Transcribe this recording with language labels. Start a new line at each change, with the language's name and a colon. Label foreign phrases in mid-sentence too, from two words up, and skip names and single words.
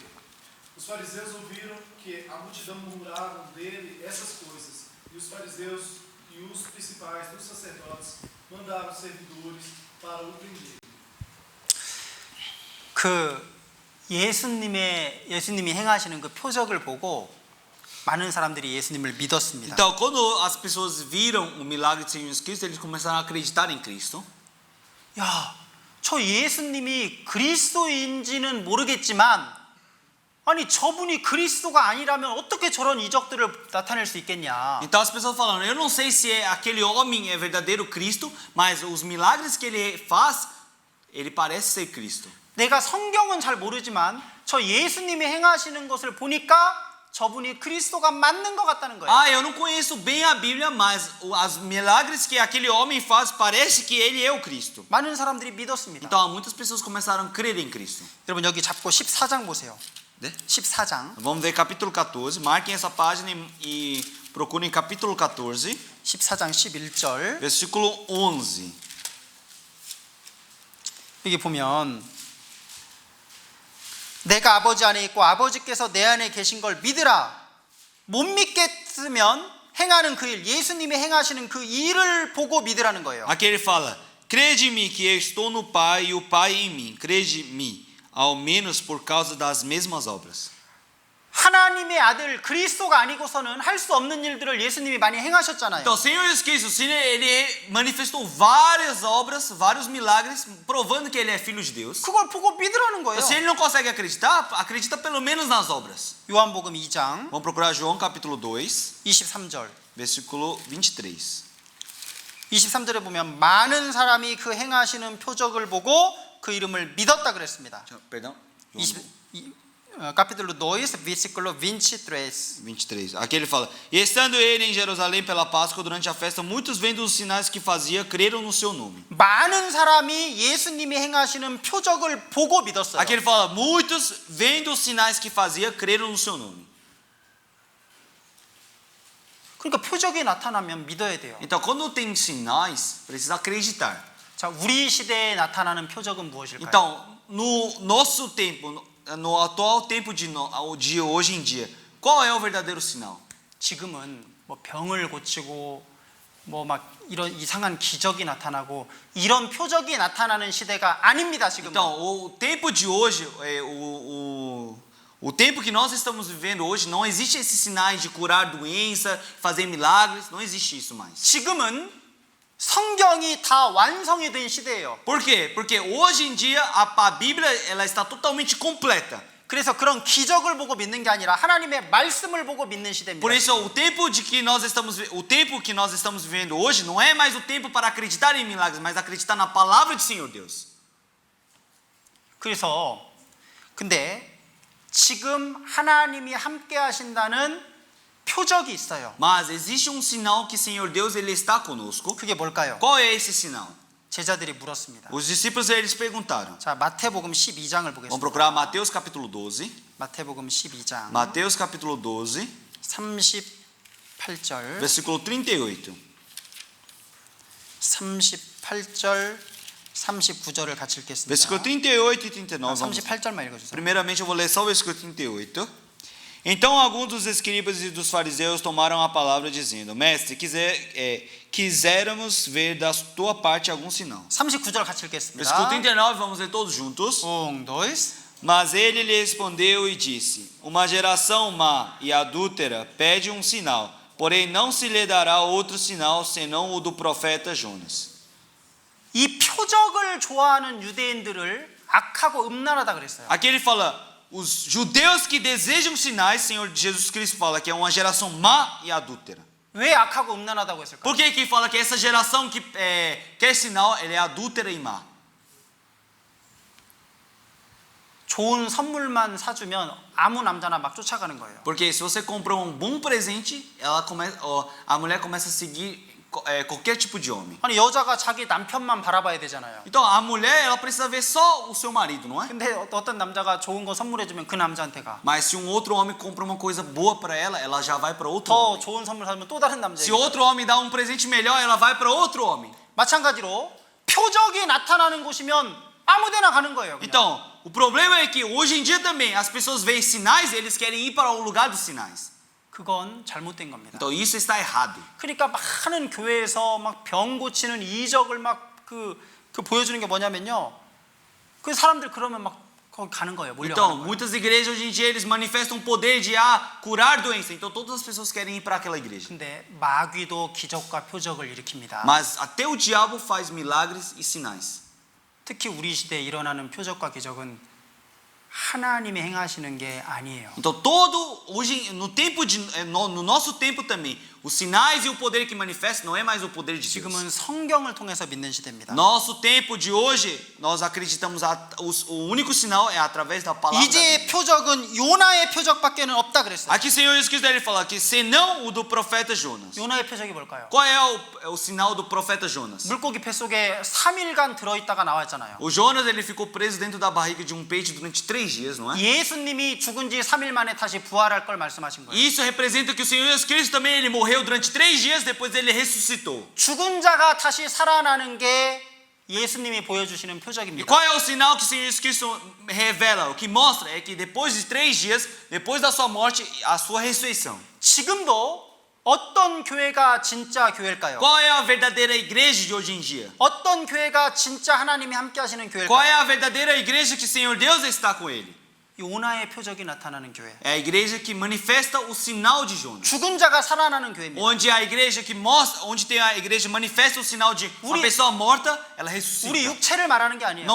Portuguese: Os fariseus ouviram que a multidão murmurava dele essas coisas, e os fariseus e os principais dos sacerdotes mandaram servidores para o prender.
Korean: 예수님이 행하시는 그 표적을 보고 많은 사람들이 예수님을 믿었습니다.
Portuguese: Então, quando as pessoas viram o milagre de Senhor Jesus Cristo, eles começaram a acreditar em Cristo.
Korean: 야, 저 예수님이 그리스도인지는 모르겠지만 아니 저분이 그리스도가 아니라면 어떻게 저런 이적들을 나타낼 수 있겠냐.
Portuguese: Então as pessoas falando, eu não sei se aquele homem é verdadeiro Cristo, mas os milagres que ele faz, ele parece ser Cristo.
Korean: 내가 성경은 잘 모르지만 저 예수님이 행하시는 것을 보니까 저분이 그리스도가 맞는 것 같다는 거예요.
Portuguese: Ah, eu não conheço bem a Bíblia, mas os milagres que aquele homem faz, parece que ele é o Cristo.
Korean: 많은 사람들이 믿었습니다.
Portuguese: Então muitas pessoas começaram a crer em Cristo.
Korean: 여러분 여기 잡고 14장 보세요.
Portuguese: Né?
Korean: 14장.
Portuguese: Vamos ver capítulo 14. Marquem essa página e procurem capítulo 14,
Korean: 14장 11절.
Portuguese: versículo 11.
Korean: 여기 보면 내가 아버지 안에 있고 아버지께서 내 안에 계신 걸 믿으라. 못 믿겠으면 행하는 그 일, 예수님이 행하시는 그 일을 보고 믿으라는 거예요.
Portuguese: Aqui ele fala: crede em mim que eu estou no Pai e o Pai em mim. Crede em mim, ao menos por causa das mesmas obras.
Korean: 하나님의 아들 그리스도가 아니고서는 할 수 없는 일들을 예수님이 많이 행하셨잖아요.
Portuguese: Então, o Senhor Jesus Cristo, ele manifestou várias obras, vários milagres, provando que ele é filho de Deus.
Korean: 그걸 보고 믿으라는 거예요.
Portuguese: Se ele não consegue acreditar, acredita pelo menos nas obras.
Korean: 요한복음 2장
Portuguese: Vamos procurar João capítulo 2,
Korean: 23절.
Portuguese: versículo 23.
Korean: 23절에 보면 많은 사람이 그 행하시는 표적을 보고 그 이름을 믿었다 그랬습니다.
Portuguese: Perdão. 20, capítulo 2, versículo 23. 23. Aqui ele fala: e estando ele em Jerusalém pela Páscoa durante a festa, muitos vendo os sinais que fazia, creram no seu nome.
Korean: 많은 사람이 예수님이 행하시는 표적을 보고 믿었어요.
Portuguese: Aqui ele fala: muitos vendo os sinais que fazia, creram no seu nome.
Korean: 그러니까 표적이 나타나면 믿어야 돼요.
Portuguese: Então, quando tem sinais, precisa acreditar.
Korean: 자, 우리 시대에 나타나는 표적은 무엇일까요?
Portuguese: Então, no nosso tempo, no atual tempo de hoje em dia, qual é o verdadeiro sinal?
Korean: 지금은 뭐 병을 고치고 뭐 막 이런 이상한 기적이 나타나고 이런 표적이 나타나는 시대가 아닙니다. 지금은.
Portuguese: Então, o tempo de hoje, o tempo que nós estamos vivendo hoje, não existe esses sinais de curar doença, fazer milagres, não existe isso mais.
Korean: 지금은 성경이 다 완성이 된 시대예요.
Portuguese: Por quê? Porque hoje em dia a Bíblia ela está totalmente completa.
Korean: 그래서 그런 기적을 보고 믿는 게 아니라 하나님의 말씀을 보고 믿는 시대입니다.
Portuguese: Por isso, o tempo que nós estamos vivendo hoje não é mais o tempo para acreditar em milagres, mas acreditar na palavra do Senhor Deus.
Korean: 그래서 근데 지금 하나님이 함께 하신다는 표적이 있어요.
Portuguese: Mas existe um sinal que o Senhor Deus ele está conosco.
Korean: 그게 뭘까요?
Portuguese: Qual é esse sinal?
Korean: 제자들이 물었습니다.
Portuguese: Os discípulos eles perguntaram.
Korean: 자, 마태복음 12장을
Portuguese: Vamos
Korean: 보겠습니다.
Portuguese: procurar Mateus capítulo 12.
Korean: 마태복음 12장
Portuguese: Mateus capítulo 12,
Korean: 38절
Portuguese: versículo 38.
Korean: 38 38절 39절을 같이 읽겠습니다.
Portuguese: Versículo 38 e 39. Vamos.
Korean: 38절만 읽어주세요.
Portuguese: Primeiramente eu vou ler só o versículo 38. Então alguns dos escribas e dos fariseus tomaram a palavra dizendo: Mestre, quiséramos ver da tua parte algum sinal.
Korean: 39절 같이 읽겠습니다.
Portuguese: Versículo 39, vamos ler todos juntos. 1, 2. Mas ele lhe respondeu e disse: Uma geração má e adúltera pede um sinal, porém não se lhe dará outro sinal senão o do profeta Jonas.
Korean: 이 표적을 좋아하는 유대인들을 악하고 음란하다 그랬어요.
Portuguese: Aqui ele fala, os judeus que desejam sinais, Senhor Jesus Cristo fala que é uma geração má e adúltera.
Korean: 왜 악하고 음란하다고 했을까요?
Portuguese: Por que fala que essa geração que quer sinal, ela é adúltera e má?
Korean: 좋은 선물만 사주면 아무 남자나 막 쫓아가는 거예요.
Portuguese: Porque se você comprou um bom presente, a mulher começa a seguir qualquer tipo de homem.
Korean: 아니 여자가 자기 남편만 바라봐야 되잖아요.
Portuguese: Então a mulher, ela precisa ver só o seu marido, não é?
Korean: 근데 어떤 남자가 좋은 거 선물해주면 그 남자한테 가.
Portuguese: Mas se um outro homem compra uma coisa boa para ela já vai para outro
Korean: 더
Portuguese: homem.
Korean: 좋은 선물 사면 또 다른 남자에게.
Portuguese: Se outro homem dá um presente melhor, ela vai para outro homem.
Korean: 마찬가지로 표적이 나타나는 곳이면 아무데나 가는 거예요. 그냥.
Portuguese: Então, o problema é que hoje em dia também as pessoas veem sinais, eles querem ir para o lugar dos sinais.
Korean: 그건 잘못된 겁니다.
Portuguese: Então isso está errado.
Korean: 그러니까 많은 교회에서 막 병 고치는 이적을 막 그 보여주는 게 뭐냐면요. 그 사람들 그러면 막 거기 가는 거예요. 몰려가는
Portuguese: Então,
Korean: 거예요.
Portuguese: muitas igrejas hoje em dia eles manifestam o poder de curar doença. Então todas as pessoas querem ir para aquela igreja.
Korean: 근데 마귀도 기적과 표적을 일으킵니다.
Portuguese: Mas até o diabo faz milagres e sinais.
Korean: 특히 우리 시대에 일어나는 표적과 기적은 하나님이 행하시는 게 아니에요.
Portuguese: Então hoje no nosso tempo também, os sinais e o poder que manifesta não é mais o poder de Deus.
Korean: 지금은 성경을 통해서 믿는 시대입니다.
Portuguese: Nosso tempo de hoje, nós acreditamos o único sinal é através da palavra.
Korean: 이제 표적은 요나의 표적밖에는 없다 그랬어요.
Portuguese: Aqui Senhor Jesus Cristo ele fala que senão o do profeta Jonas.
Korean: 요나의 표적이 뭘까요?
Portuguese: Qual é o sinal do profeta Jonas?
Korean: 물고기 뱃속에 3일간 들어있다가 나왔잖아요.
Portuguese: O Jonas ele ficou preso dentro da barriga de um peixe durante 3 dias, não é?
Korean: 예수님이 죽은 지 3일 만에 다시 부활할 걸 말씀하신 거예요.
Portuguese: Isso representa que o Senhor Jesus Cristo também ele morreu durante 3 dias, depois ele ressuscitou.
Korean: 죽은 자가 다시 살아나는 게 예수님이 보여주시는
Portuguese: E
Korean: 표적입니다.
Portuguese: qual é o sinal que o Senhor Jesus Cristo revela? O que mostra é que depois de 3 dias, depois da sua morte, a sua ressurreição.
Korean: 지금도 어떤 교회가 진짜 교회일까요?
Portuguese: Qual é a verdadeira igreja de hoje em dia?
Korean: 어떤 교회가 진짜 하나님이 함께 하시는
Portuguese: Qual é
Korean: 교회일까요?
Portuguese: a verdadeira igreja que o Senhor Deus está com ele?
Korean: 요나의 표적이 나타나는 교회.
Portuguese: É a igreja que manifesta o sinal de Jonas.
Korean: 죽은 자가 살아나는 교회입니다.
Portuguese: Onde a igreja que mostra, onde tem a igreja manifesta o sinal de uma
Korean: 우리-
Portuguese: pessoa morta, ela
Korean: 우리
Portuguese: ressuscita.
Korean: 육체를 말하는 게 아니에요.